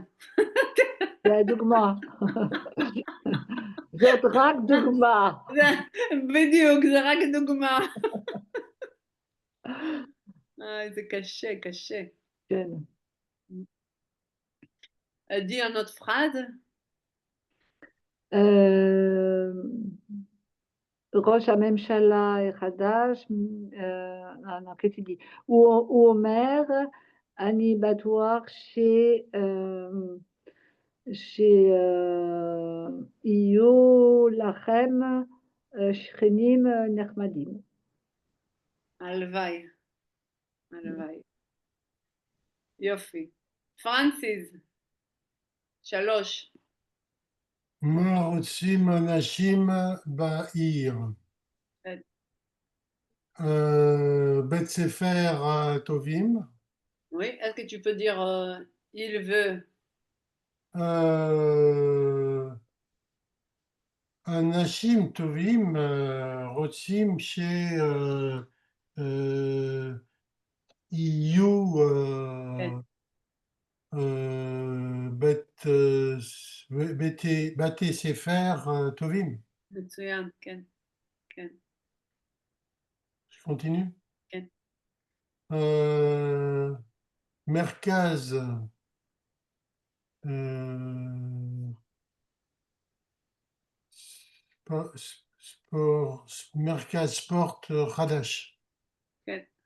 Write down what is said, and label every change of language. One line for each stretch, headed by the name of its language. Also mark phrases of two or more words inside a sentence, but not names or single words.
Hebrew: זה הדוגמה. זאת רק דוגמה. בדיוק, זה רק דוגמה. זה קשה, קשה. כן.
French: Dis une autre phrase.
Hebrew: ראש הממשלה החדש,
French: qu'est-ce qu'il dit?
Hebrew: הוא אומר, אני בטוח שיהיו לכם שכנים נחמדים. הלוואי. הלוואי. יופי. פרנסיס. 3. מה רוצים אנשים בעיר? בית ספר טובים.
French: Oui, est-ce que tu peux dire il veut?
Hebrew: אנשים טובים רוצים שיהיו בתי ספר טובים. מצוין, כן, כן.
French: Je continue?
Hebrew: כן. מרכז מרכז ספורט חדש. כן.